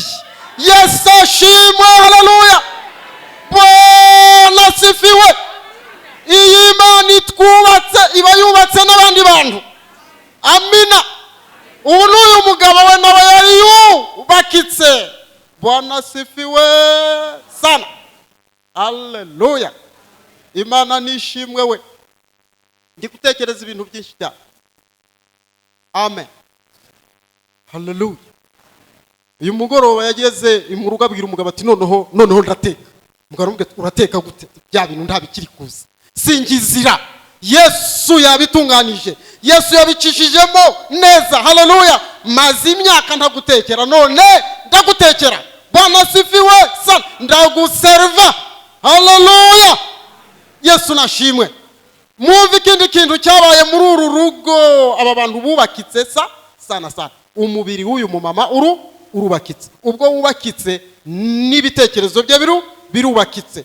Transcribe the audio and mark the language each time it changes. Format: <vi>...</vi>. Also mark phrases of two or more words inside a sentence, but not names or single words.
<rw>Yesu ashimwe, haleluya.</rw> <sw>Bwana asifiwe.</sw> <rw>Iyi Imana itwubatse iba yubatse n'abandi bantu. Amina. Ubu n'uyu mugabo we nawe yari yubakitse.</rw> <sw>Bwana asifiwe sana.</sw> <rw>Haleluya. Imana nishimwe we. Ndi gutekereza ibintu byinshi cyane. Amen. Haleluya. Uyu mugoroba yageze mu rugo abwira umugabo ati noneho ndateka. Umugabo aramubwira urateka gute? Bya bintu ntabikiri kuza. Singizira. Yesu yabitunganije. Yesu yabicishijemo neza. Haleluya. Maze imyaka ntagutekera, none ndagutekera.</rw> <sw>Bwana asifiwe sana.</sw> <rw>Ndaguserva. Haleluya. Yesu nashimwe. Mwumve ikindi kintu cyabaye muri uru rugo aba bantu bubakitse sana. Umubiri w'uyu mumama urubakitse. Ubwo wubakitse n'ibitekerezo bye birubakitse.</rw>